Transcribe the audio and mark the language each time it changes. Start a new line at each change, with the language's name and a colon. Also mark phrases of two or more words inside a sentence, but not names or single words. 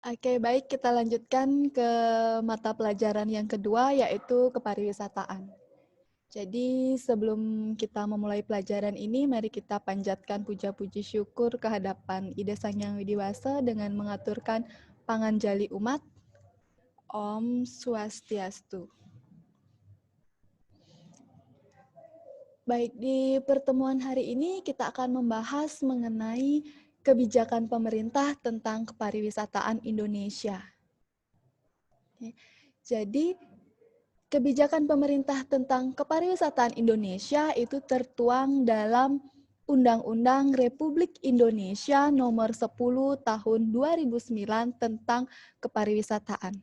Indonesian: Oke, baik, kita lanjutkan ke mata pelajaran yang kedua, yaitu kepariwisataan. Jadi sebelum kita memulai pelajaran ini, mari kita panjatkan puja-puji syukur kehadapan Ida Sang Hyang Widi Wasa dengan mengaturkan panganjali umat.
Balinese: Om Swastiastu.
Indonesian: Baik, di pertemuan hari ini kita akan membahas mengenai kebijakan pemerintah tentang kepariwisataan Indonesia. Oke. Jadi, kebijakan pemerintah tentang kepariwisataan Indonesia itu tertuang dalam Undang-Undang Republik Indonesia Nomor 10 Tahun 2009 tentang kepariwisataan.